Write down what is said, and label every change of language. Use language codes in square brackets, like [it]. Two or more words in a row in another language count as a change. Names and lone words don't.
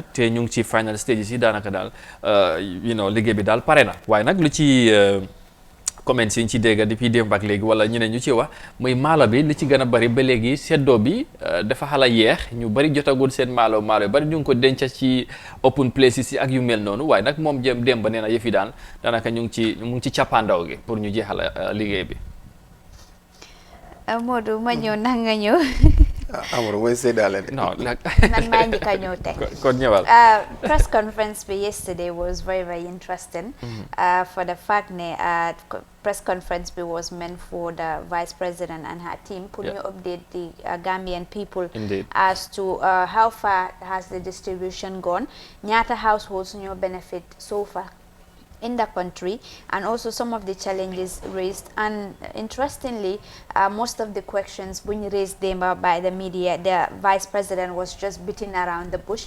[wo] te ñu ngi ci [en] final stages [wo] yi daanaka daal liggéey bi daal pare na waaye nag lu ci comments yi ñu ci dégg depuis démb ak léegi wala ñeneen ñu ci wax muy maalo bi li ci gën a bari ba léegi seddoo bi dafa xala yeex ñu bari jotagul seen maalo yu bari ñu ngi ko denc ci [en] open places [wo] yi ak yu mel noonu waaye nag moom jëm démb nee na yëf yi daal daanaka ñu ngi ci cappaandaw gi pour ñu jeexal liggéey bi. Modou ma ñëw ndax nga ñëw. Amadou mooy séddale de. non man maa njëkk a ñëw tey. kon ñëwal. [en] Press conference bi yesterday was very very interesting. For the fact ne press conference bi was meant for the vice president and her team pour ñu update the Gambian people. Indeed. As to how far has the distribution gone, ñaata households ñoo benefit so far in the country, and also some of the challenges raised. And interestingly, most of the questions being raised by the media, the vice president was just beating around the bush.